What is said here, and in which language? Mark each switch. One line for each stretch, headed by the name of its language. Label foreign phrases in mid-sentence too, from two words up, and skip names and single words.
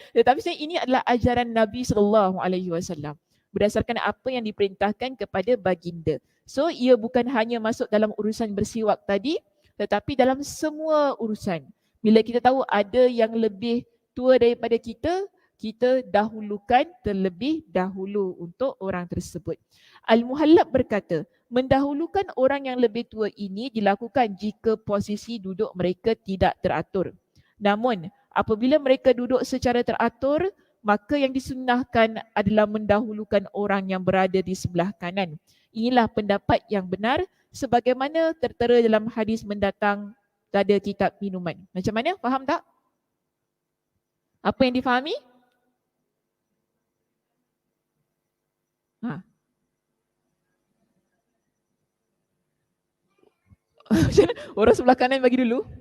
Malay: Tetapi sebenarnya ini adalah ajaran Nabi SAW berdasarkan apa yang diperintahkan kepada baginda. So ia bukan hanya masuk dalam urusan bersiwak tadi, tetapi dalam semua urusan. Bila kita tahu ada yang lebih tua daripada kita, kita dahulukan terlebih dahulu untuk orang tersebut. Al-Muhallab berkata, mendahulukan orang yang lebih tua ini dilakukan jika posisi duduk mereka tidak teratur. Namun, apabila mereka duduk secara teratur, maka yang disunnahkan adalah mendahulukan orang yang berada di sebelah kanan. Inilah pendapat yang benar sebagaimana tertera dalam hadis mendatang pada kitab minuman. Macam mana? Faham tak? Apa yang difahami? Orang sebelah kanan bagi dulu.